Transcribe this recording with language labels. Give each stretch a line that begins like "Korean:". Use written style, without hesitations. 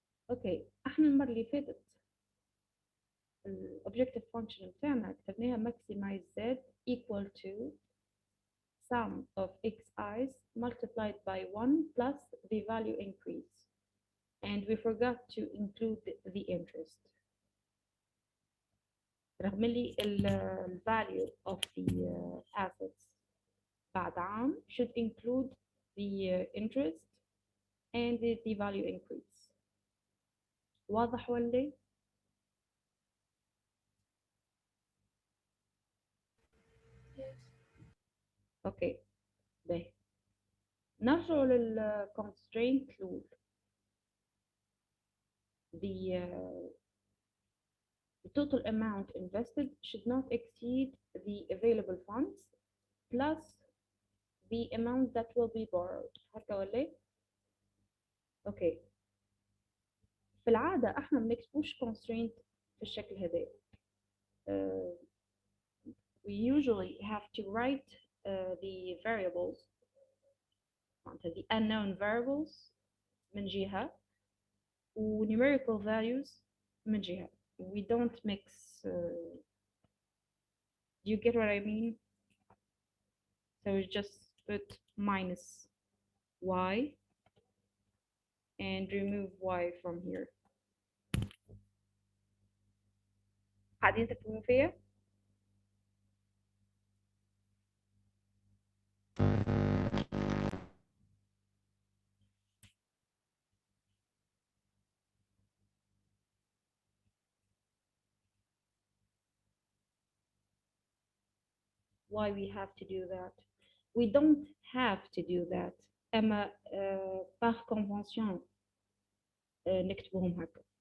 Arabic: اوكي، احنا المرة اللي فاتت الأوبجكتيف فانكشن بتاعنا كتبناها
English: maximize z equal to sum of xi's multiplied by 1 plus the value increase, and we forgot to include the interest.
Arabic: رغم اللي ال
English: value of the assets
Arabic: بعد عام
English: should include the interest and the value increase.
Arabic: واضح ولا؟ اوكي باهي، نرجع لل constraint rule.
English: The total amount invested should not exceed the available funds plus the amount that will be borrowed.
Arabic: هكا ولا؟ اوكي، في العادة احنا ما بنكتبوش constraint في الشكل هذا.
English: We usually have to write the variables, the unknown variables
Arabic: من جهة و
English: numerical values
Arabic: من جهة.
English: We don't mix. Do you get what I mean? So we just put minus y and remove y from here.
Arabic: قاعدين تفهموا فيا؟
English: Why we have to do that? We don't have to do that.
Arabic: أما
French: par convention
Arabic: نكتبهم هكا.